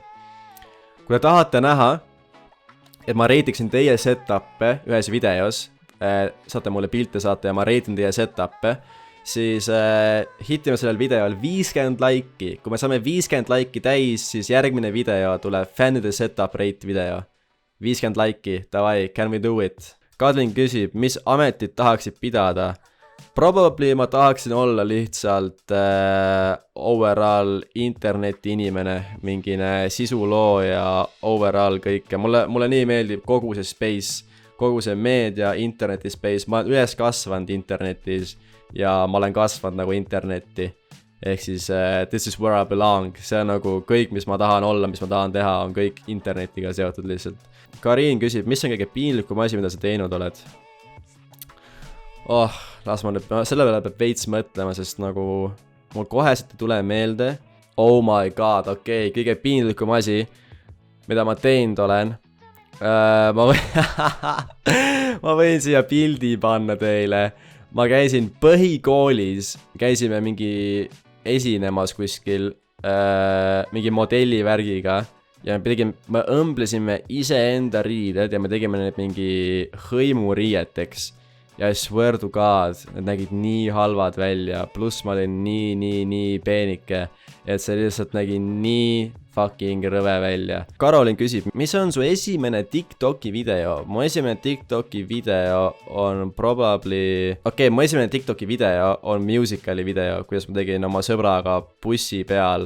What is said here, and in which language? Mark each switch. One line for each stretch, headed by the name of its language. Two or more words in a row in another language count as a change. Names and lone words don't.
Estonian: Kui te tahate näha, et ma rate'iksin teie setup'e ühes videos, saate mulle pilte saata ja ma rate'in teie setup'e, siis hitime sellel videol 50 laiki. Kui me saame 50 laiki täis, siis järgmine video tuleb fännide setup rate video. 50 laiki, davai,
English: can we do it?
Estonian: Kadlin küsib, mis ametit tahaksid pidada? Probably ma tahaksin olla lihtsalt overall interneti inimene, mingine sisulooja overall kõike. Mulle nii meeldib kogu see space, kogu see meedia, interneti space. Ma olen üles kasvanud internetis ja ma olen kasvanud nagu internetti. Ehk siis
English: this is where I belong.
Estonian: See on nagu kõik, mis ma tahan olla, mis ma tahan teha, on kõik internetiga seotud lihtsalt. Karin küsib, mis on kõige piinlikum asi, mida sa teinud oled? Las ma nüüd, selle peale peab veits mõtlema, sest nagu mul koheselt ei tule meelde.
English: Oh my god,
Estonian: okei, kõige piinlikum asi, mida ma teinud olen. Ma võin siia pildi panna teile. Ma käisin põhikoolis, käisime mingi esinemas kuskil, mingi modellivärgiga ja me õmblesime iseenda riided ja me tegime need mingi hõimuriieteks.
English: Ja I swear to god,
Estonian: need nägid nii halvad välja, pluss ma olin nii peenike, et see lihtsalt nägi nii fucking rõve välja. Karolin küsib, mis on su esimene TikToki video? Mu esimene TikToki video on probably... mu esimene TikToki video on musicali video, kuidas ma tegin oma sõbraga bussi peal.